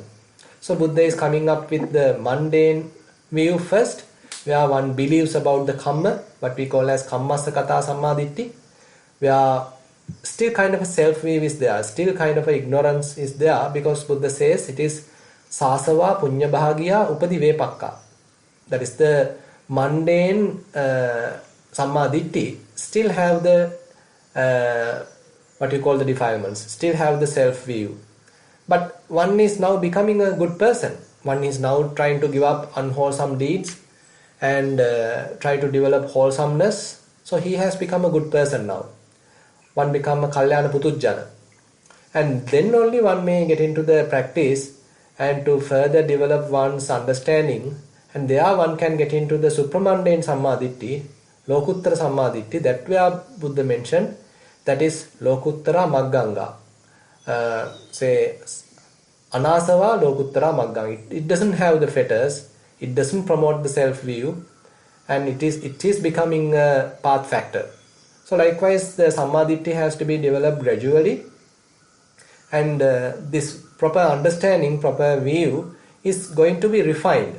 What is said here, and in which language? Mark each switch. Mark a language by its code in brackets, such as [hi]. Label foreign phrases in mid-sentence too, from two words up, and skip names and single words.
[en] So Buddha is coming up with the mundane view first, where one believes about the Kamma, what we call as [pi] Kammassa Kata Sammaditthi, [en] where still kind of a self-view is there, still kind of a ignorance is there, because Buddha says it is [pi] Sāsava punya bhagiya upadi vepakka. [en] That is the mundane [pi] samma ditti [en] still have the what you call the defilements, still have the self view. But one is now becoming a good person. One is now trying to give up unwholesome deeds and try to develop wholesomeness. So he has become a good person now. One become a [pi] kalyana putujjana. [en] And then only one may get into the practice and to further develop one's understanding. And there one can get into the supramundane sammaditthi, [pi] lokuttara sammaditthi, [en] that where Buddha mentioned, that is [pi] lokuttara magganga. Say anasava lokuttara magganga. [en] It doesn't have the fetters, it doesn't promote the self-view, and it is becoming a path factor. So likewise the sammaditthi has to be developed gradually, and this proper understanding, proper view is going to be refined.